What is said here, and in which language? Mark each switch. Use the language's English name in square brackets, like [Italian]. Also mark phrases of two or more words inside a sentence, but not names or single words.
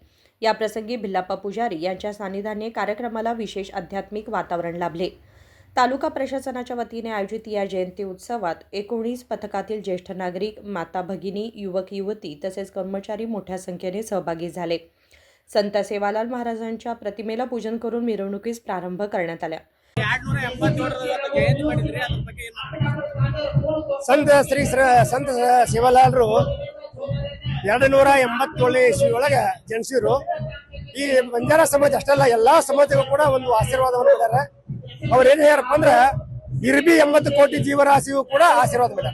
[Marathi] या प्रसंगी भिल्लाप्पा पुजारी यांच्या सानिध्याने कार्यक्रमाला विशेष आध्यात्मिक वातावरण लाभले। तालुका प्रशासनाच्या वतीने आयोजित या जयंती उत्सवात 19 पथकातील ज्येष्ठ नागरिक, माता भगिनी, युवक युवती तसेच कर्मचारी मोठ्या संख्येने सहभागी झाले। संत सेवालाल महाराजांच्या प्रतिमेला पूजन करून मिरवणुकीस प्रारंभ करण्यात आला। [Kannada] ಸಂತ ಶಿವಲಾಲರು 287ನೇ ಇಸ್ವಿ ಒಳಗೆ ಜನಿಸಿದ್ರು। ಈ ಬಂಜಾರ ಸಮಾಜ ಅಷ್ಟಲ್ಲ, ಎಲ್ಲಾ ಸಮಾಜಕ್ಕೂ ಕೂಡ ಒಂದು ಆಶೀರ್ವಾದವನ್ನು ಕೊಡ್ತಾರೆ। ಅವ್ರು ಏನ್ ಹೇಳ್ಯಾರಪ್ಪ ಅಂದ್ರೆ ಇರ್ಬಿ 80 ಕೋಟಿ ಜೀವರಾಶಿಗೂ ಕೂಡ ಆಶೀರ್ವಾದ ಮಾಡ್ಯಾರ।